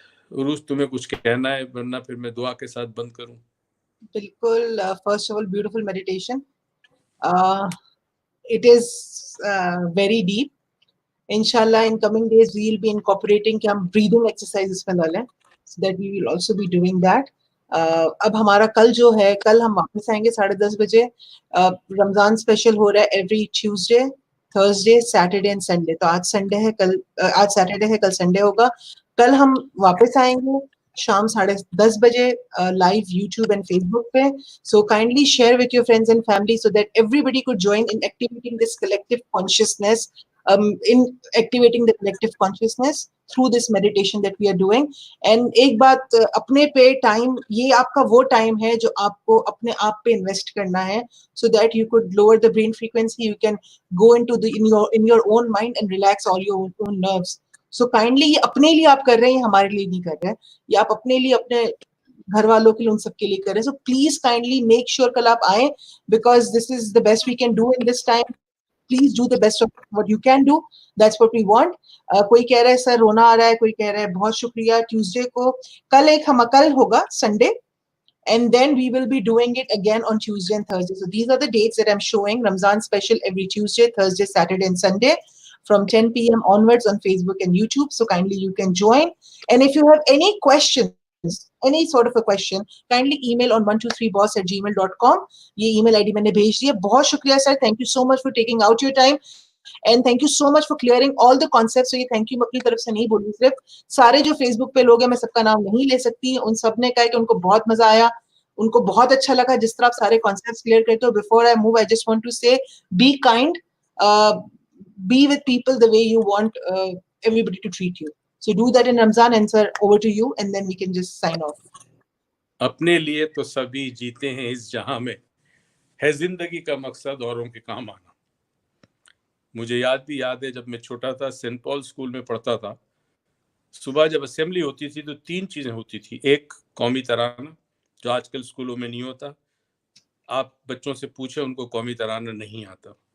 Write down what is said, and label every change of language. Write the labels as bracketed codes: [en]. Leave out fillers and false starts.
[ur] عروج تمہیں کچھ کہنا ہے، ورنہ پھر میں دعا کے ساتھ بند کروں. بالکل. [en] First of all beautiful meditation. It is very deep. Inshallah, in coming days, we will be incorporating [ur] کہ ہم [en] breathing exercises [ur] میں ڈالیں, [en] so that we will also be doing that. [ur] اب ہمارا کل جو ہے، کل ہم واپس آئیں گے 10:30 بجے. رمضان اسپیشل ہو رہا ہے every Tuesday, Thursday, Saturday and Sunday. تو آج سنڈے ہے، کل آج سیٹرڈے ہے، کل سنڈے ہوگا. کل ہم واپس آئیں گے شام 10:30 بجے لائیو یوٹیوب اینڈ فیس بک پہ. [en] So kindly share with your friends and family so that everybody could join in activating this collective consciousness, in activating the collective consciousness through this meditation that we are doing. And [ur] ایک بات اپنے پہ time, یہ آپ کا وہ time ہے جو آپ کو اپنے آپ پہ انویسٹ کرنا ہے, [en] so that you could lower the brain frequency, you can go into in your own mind and relax all your own nerves. So kindly [ur] یہ اپنے لیے آپ کر رہے ہیں, ہمارے لیے نہیں کر رہے ہیں. یہ آپ اپنے لیے اپنے گھر والوں کے لیے ان سب کے لیے کریں. [en] so please kindly make sure [ur] کل آپ آئیں, [en] Because this is the best we can do in this time. Please do the best of what you can do, that's what we want. [ur] کوئی کہہ رہا ہے سر رونا آ رہا ہے, کوئی کہہ رہا ہے بہت شکریہ. ٹیوزڈے کو کل ہوگا Sunday, [en] and then we will be doing it again on Tuesday and Thursday. So these are the dates that I'm showing. Ramzan special every Tuesday, Thursday, Saturday and Sunday from 10 p.m. onwards on Facebook and YouTube. So kindly you can join. And if you have any questions, any sort of a question, kindly email on 123boss@gmail.com. [ur] Ye email ID maine bhej diya. Bahut shukriya sir. [en] Thank you so much for taking out your time. And thank you so much for clearing all the concepts. So [ur] یہ thank you میں اپنی طرف سے نہیں بولوں, صرف سارے جو فیس بک پہ لوگ ہیں, میں سب کا نام نہیں لے سکتی, ان سب نے کہا کہ ان کو بہت مزہ آیا, ان کو بہت اچھا لگا جس طرح آپ سارے کانسیپٹس کلیئر کرتے ہو. [en] Before I move, I just want to say be kind, be with people the way you want everybody to treat you. So do that in Ramzan. And sir, over to you, and then we can just sign off. [ur] اپنے لیے تو سبھی جیتے ہیں اس جہاں میں, ہے زندگی کا مقصد اوروں کے کام آنا. مجھے یاد ہے جب میں چھوٹا تھا, سینٹ پال اسکول میں پڑھتا تھا, صبح جب اسمبلی ہوتی تھی تو 3 چیزیں ہوتی تھی. ایک قومی ترانہ, جو آج کل اسکولوں میں نہیں ہوتا, آپ بچوں سے پوچھیں ان کو قومی ترانہ نہیں آتا.